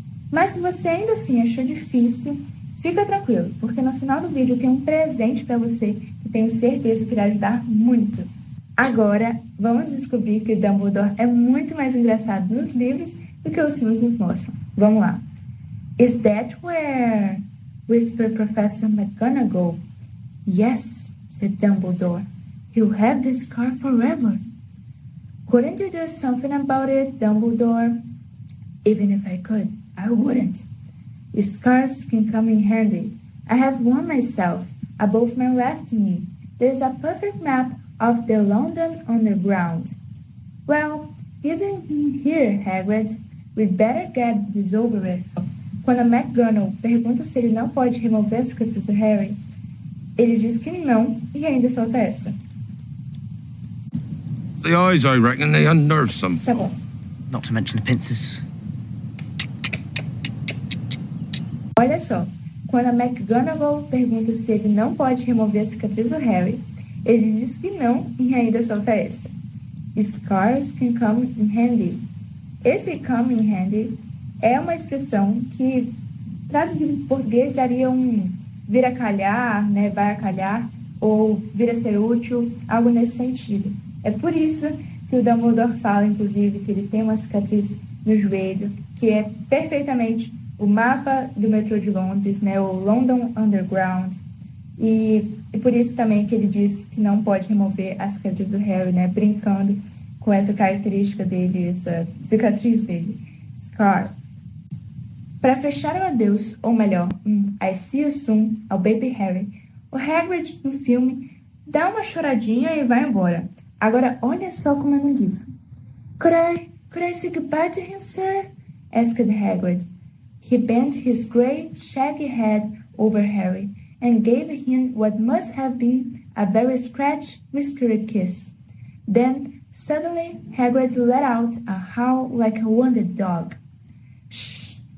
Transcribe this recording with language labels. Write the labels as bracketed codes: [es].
[pt] Mas se você ainda assim achou difícil, fica tranquilo, porque no final do vídeo eu tenho um presente para você que tenho certeza que irá ajudar muito. Agora, vamos descobrir que o Dumbledore é muito mais engraçado nos livros do que os filmes nos mostram. Vamos lá. [en] Is that where? Whispered Professor McGonagall. Yes, said Dumbledore. He'll have this scar forever. Couldn't you do something about it, Dumbledore? Even if I could, I wouldn't. Scars can come in handy. I have one myself, above my left knee. There's a perfect map of the London Underground. Well, given him here, Hagrid, we'd better get this over with. [pt] Quando a McGonagall pergunta se ele não pode remover a cicatriz do Harry, ele diz que não e ainda solta essa. [en] The eyes, I reckon, they unnerve some [pt] Tá bom. [en] Not to mention the pincers. [pt] Olha só, quando a McGonagall pergunta se ele não pode remover a cicatriz do Harry, ele diz que não e ainda solta essa. [en] Scars can come in handy. [pt] Esse come in handy é uma expressão que, traduzido em português, daria um vir a calhar, né, vai a calhar, ou vir a ser útil, algo nesse sentido. É por isso que o Dumbledore fala, inclusive, que ele tem uma cicatriz no joelho, que é perfeitamente o mapa do metrô de Londres, né, o London Underground, e por isso também que ele diz que não pode remover a cicatriz do Harry, né, brincando com essa característica dele, essa cicatriz dele, scar. Para fechar o adeus, ou melhor, [en] I see you soon, [pt] ao Baby Harry, o Hagrid, no filme, dá uma choradinha e vai embora. Agora, olha só como é no livro. [en] Could I say goodbye to him, sir? Asked Hagrid. He bent his great shaggy head over Harry and gave him what must have been a very scratched, whiskery kiss. Then, suddenly, Hagrid let out a howl like a wounded dog. Shh!